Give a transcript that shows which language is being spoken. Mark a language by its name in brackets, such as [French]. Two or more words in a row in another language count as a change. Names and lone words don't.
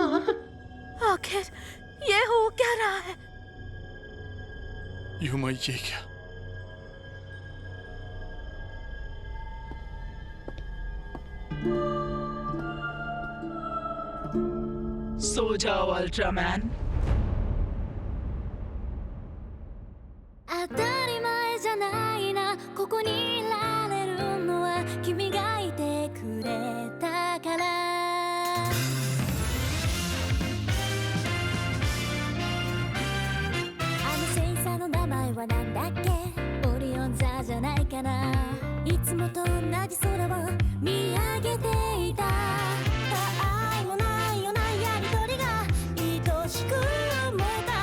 [Hindi] आखिर ये हो क्या रहा है? युमा ये क्या? सो जाओ अल्ट्रामैन। [Japanese] 当たり前じゃないなここにいられるのは君がいてくれたからあの星座の名前はなんだっけオリオン座じゃないかないつもと同じ空を見上げていた他愛もないようなやりとりが愛しく思えたよ